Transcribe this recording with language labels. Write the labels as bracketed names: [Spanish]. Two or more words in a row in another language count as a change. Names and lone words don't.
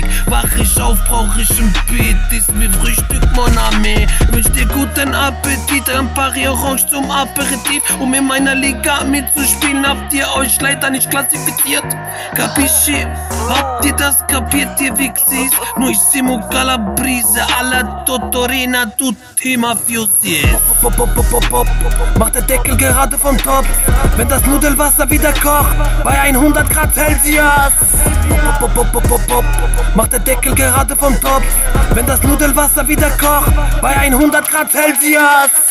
[German] Wach ich auf, brauch ich ein Beat, ist mir Frühstück, [French] mon ami. [German] Wünsch dir guten Appetit, ein Pari Orange zum Aperitif. Um in meiner Liga mitzuspielen, habt ihr euch leider nicht klassifiziert. Capisci? Habt ihr das kapiert, ihr Wichsis? [Italian] Noi siamo Calabrese, alla Totorina, tutti mafiosi. [German] Macht der Deckel gerade vom Topf, wenn das Nudelwasser wieder kocht, bei 100 Grad Celsius. Macht der Deckel gerade vom Topf, wenn das Nudelwasser wieder kocht, bei 100 Grad Celsius.